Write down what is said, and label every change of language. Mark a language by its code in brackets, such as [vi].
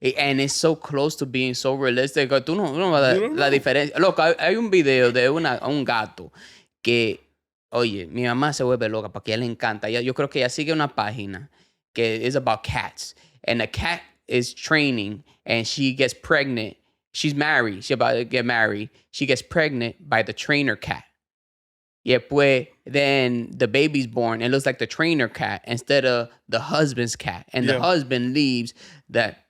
[en] And it's so close to being so realistic. [es] Tú no vas a dar la diferencia. Loco, hay un video de un gato que Oye, mi mamá se vuelve loca porque a ella le encanta. Yo creo que ella sigue una página que [en] is about cats. And the cat is training and she gets pregnant. She's married. She's about to get married. She gets pregnant by the trainer cat. [es] Y después, [en] then the baby's born. It looks like the trainer cat instead of the husband's cat. And the husband leaves that.